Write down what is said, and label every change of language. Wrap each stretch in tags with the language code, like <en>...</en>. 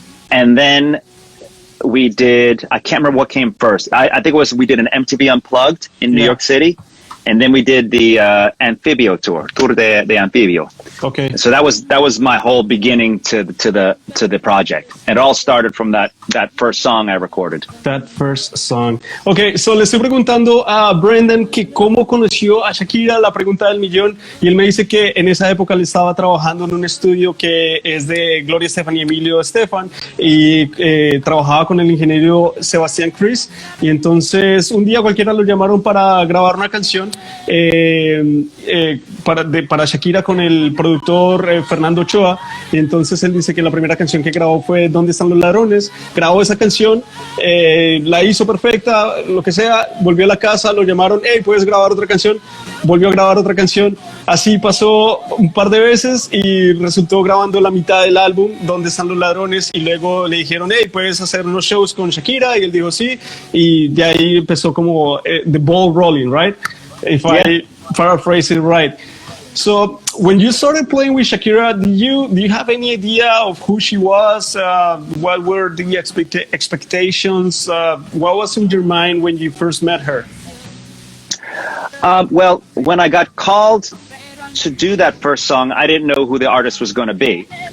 <en>And then we did, I can't remember what came first. I think we did an MTV Unplugged in New York City. and then we did the Amphibio tour de Amphibio. Okay. So that was my whole beginning to the project. And it all started from that first song I recorded. That first song.</en> <es>Okay, so le estoy preguntando a Brendan que cómo conoció a Shakira, la pregunta del millón, y él me dice que en esa época le estaba trabajando en un estudio que es de Gloria Estefan y Emilio Estefan, y trabajaba con el ingeniero Sebastián Chris, y entonces un día cualquiera lo llamaron para grabar una canción para Shakira con el productor Fernando Ochoa, y entonces él dice que la primera canción que grabó fue ¿Dónde están los ladrones? Grabó esa canción, la hizo perfecta, lo que sea, volvió a la casa, lo llamaron, hey, ¿puedes grabar otra canción? Volvió a grabar otra canción, así pasó un par de veces y resultó grabando la mitad del álbum, ¿Dónde están los ladrones? Y luego le dijeron, hey, ¿puedes hacer unos shows con Shakira? Y él dijo sí, y de ahí empezó como</es> <en>the ball rolling, right? If I paraphrase it right. So when you started playing with Shakira, do you have any idea of who she was? What were the expectations? What was in your mind when you first met her? Well, when I got called to do that first song, I didn't know who the artist was going to be. Okay.</en>